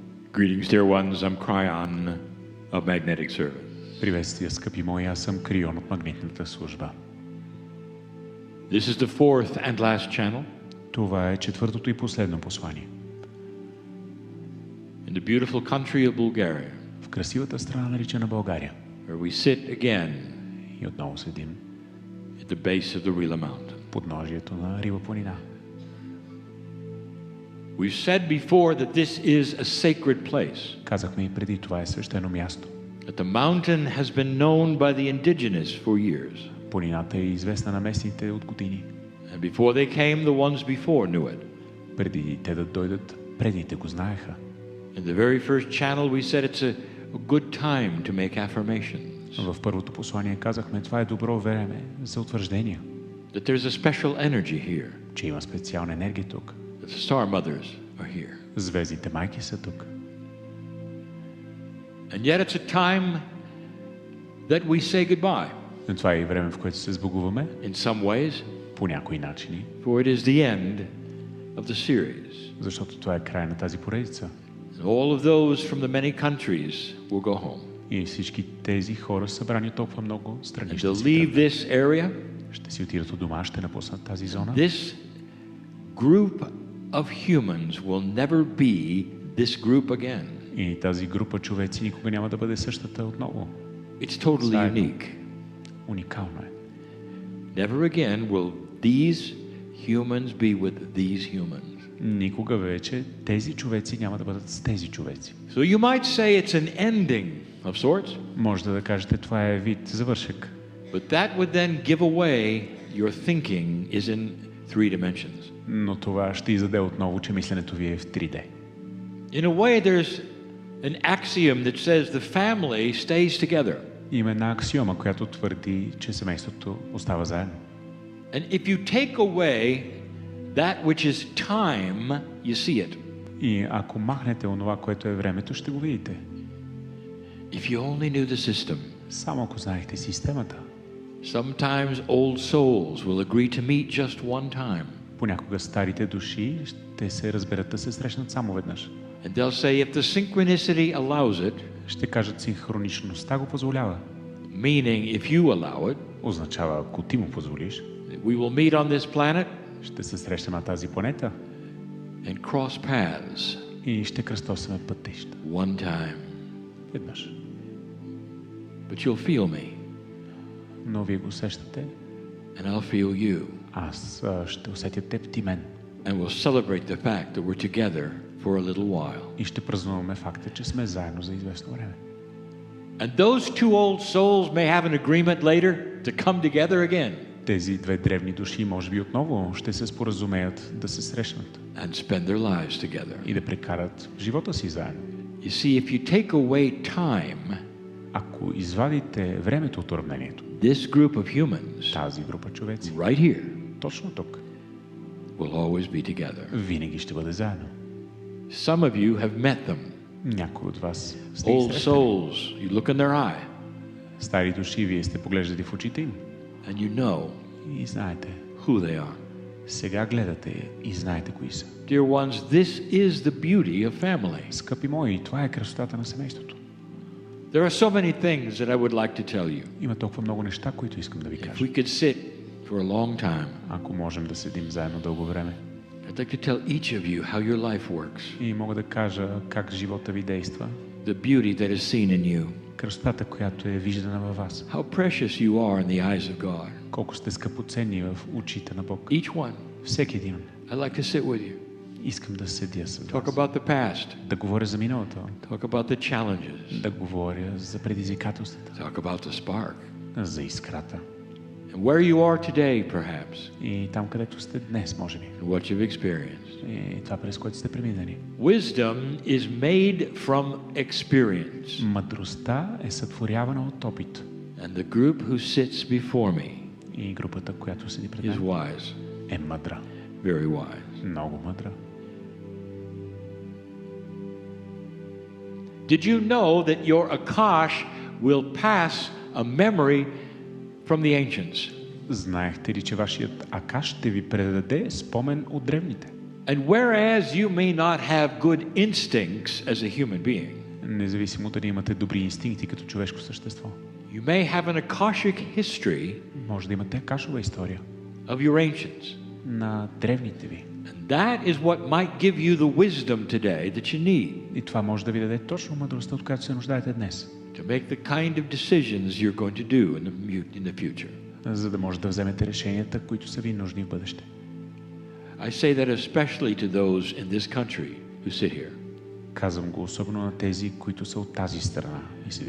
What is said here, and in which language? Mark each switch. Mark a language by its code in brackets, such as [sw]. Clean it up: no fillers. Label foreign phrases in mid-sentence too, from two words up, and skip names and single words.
[en] Greetings, dear ones. I'm Cryon of Magnetic Service. [bg] Приветствия, скъпи мои, аз съм Крион от магнитната служба. [en] This is the fourth and last channel [bg] Това е четвъртото и последно послание. [en] in the beautiful country of Bulgaria, [bg] В красивата страна, наричана България. [en] where we sit again [bg] И отново седим [en] at the base of the Rila Mountain. [bg] в подножието на Рила планина. [en] We've said before that this is a sacred place. [bg] Казахме и преди, това е свещено място. [en] That the mountain has been known by the indigenous for years. [bg] Планината е известна на местните от години. [en] And before they came, the ones before knew it. [bg] Преди те да дойдат, предните го знаеха. [en] In the very first channel we said it's a good time to make affirmations. [bg] В първото послание казахме, това е добро време за утвърждения. [en] That there's a special energy here. [bg] Че има специална енергия тук. [en] That the star mothers are here. [bg] Звездите майки са тук. [en] And yet it's a time that we say goodbye. [bg] Но това е и време, в което се сбогуваме, [en] In some ways, [bg] по някои начини, [en] for it is the end of the series. [bg] защото това е край на тази поредица. [en] All of those from the many countries will go home. [bg] И всички тези хора, събрани от толкова много страни, [en] And [bg] ще [en] they'll [bg] си [en] leave [bg] тръгнат. [en] this area. [bg] Ще си отидат от дома, ще напуснат тази зона. [en] This group of humans will never be this group again. [bg] И тази група човеци никога няма да бъде същата отново. [en] It's totally [bg] Заедно. [en] unique. [bg] Уникално е. [en] Never again will these humans be with these humans. [bg] Никога вече тези човеци няма да бъдат с тези човеци. [en] So you might say it's an ending of sorts, [bg] Може да кажете, това е вид завършек. [en] but that would then give away your thinking is in three dimensions. [bg] Но това ще издаде отново, че мисленето ви е в 3D. [en] In a way, there's an axiom that says the family stays together. [bg] Има една аксиома, която твърди, че семейството остава заедно. [en] And if you take away that which is time, you see it. [bg] И ако махнете онова, което е времето, ще го видите. [en] If you only knew the system. [bg] Само ако знаехте системата. [en] Sometimes old souls will agree to meet just one time. [bg] Понякога старите души ще се разберат да се срещнат само веднъж. [en] And they'll say, if the synchronicity allows it, [bg] Ще кажат, синхроничността го позволява. [en] meaning if you allow it, [bg] Означава, ако ти му позволиш, [en] we will meet on this planet [bg] ще се срещаме на тази планета [en] and cross paths [bg] и ще кръстосаме пътища. [en] one time. [bg] Веднъж. [en] But you'll feel me, [bg] Но вие го усещате, [en] and I'll feel you. [bg] аз ще усетя теб, ти мен. [en] And we'll celebrate the fact that we're together for a little while. [bg] И ще празнуваме факта, че сме заедно за известно време. [en] And those two old souls may have an agreement later to come together again [bg] Тези две древни души може би отново ще се споразумеят да се срещнат [en] and spend their lives together. [bg] и да прекарат живота си заедно. [en] You see, if you take away time, [bg] Ако извадите времето от уравнението, [en] this group of humans [bg] тази група човеци, [en] right here [bg] точно тук, [en] will always be together. [bg] винаги ще бъде заедно. [en] Some of you have met them. [bg] Някой от вас сте ги [en] Old [bg] срещали. [en] souls, you look in their eye [bg] Стари души, вие сте поглеждали в очите им [en] and you know [bg] и знаете. [en] who they are. [bg] Сега гледате и знаете кои са. [en] Dear ones, this is the beauty of family. [bg] Скъпи мои, това е красотата на семейството. [en] There are so many things that I would like to tell you. [bg] Има толкова много неща, които искам да ви [en] If [bg] кажа. [en] we could sit for a long time, [bg] Ако можем да седим заедно дълго време. [en] I'd like to tell each of you how your life works, [bg] И мога да кажа как живота ви действа. [en] the beauty that is seen in you, [bg] Красотата, която е виждана във вас. [en] how precious you are in the eyes of God. [bg] Колко сте скъпоценни в очите на Бог. [en] Each one. [bg] Всеки един. [en] I'd like to sit with you, [bg] Искам да седя с [en] talk [bg] вас. [en] about the past, [bg] Да говоря за миналото. [en] talk about the challenges, [bg] Да говоря за предизвикателствата. [en] talk about the spark, [bg] За искрата. [en] and where you are today, perhaps, [bg] И там, където сте днес, може би. [en] and what you've experienced. [bg] И това, през което сте преминали. [en] Wisdom is made from experience, [bg] Мъдростта е сътворявана от опит. [en] and the group who sits before me [bg] И групата, която седи пред [en] is [bg] мен, [en] wise, [bg] е мъдра. [en] very wise. [bg] Много мъдра. [en] Did you know that your Akash will pass a memory from the ancients? [bg] Знаехте ли, че вашият Акаш ще ви предаде спомен от древните? [en] And whereas you may not have good instincts as a human being, [bg] Независимо дали имате добри инстинкти като човешко същество, [en] you may have an Akashic history [bg] може да имате кашова история [en] of your ancients. [bg] на древните ви. [en] And that is what might give you the wisdom today that you need [bg] И това може да ви даде точно мъдростта, от която се нуждаете днес, [en] to make the kind of decisions you're going to do in the future. [bg] за да може да вземете решенията, които са ви нужни в бъдеще. [en] I say that especially to those in this country who sit here. [bg] Казвам го особено на тези, които са от тази страна и седят